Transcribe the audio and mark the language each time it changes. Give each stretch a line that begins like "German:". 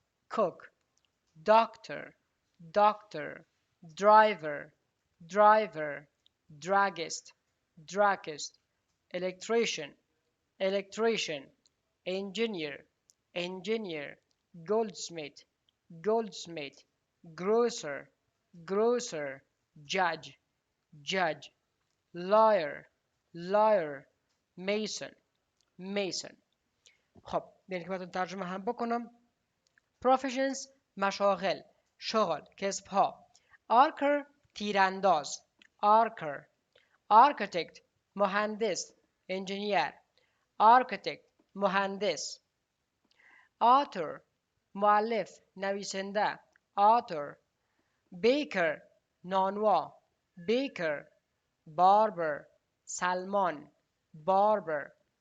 English: cook, doctor, doctor, driver, driver, druggist, druggist, electrician, electrician, engineer, engineer, goldsmith, goldsmith, grocer, grocer, judge, judge, lawyer, lawyer, mason, mason.
Persian: خب بیاین که براتون ترجمه هم بکنم. professions مشاغل، شغل، کسب‌ها.
English: archer
Persian: تیرانداز،
English: archer. architect
Persian: مهندس،
English: engineer. architect
Persian: مهندس.
English: author
Persian: مؤلف، نویسنده،
English: author. baker
Persian: نانوا،
English: baker. barber
Persian: سلمان،
English: barber.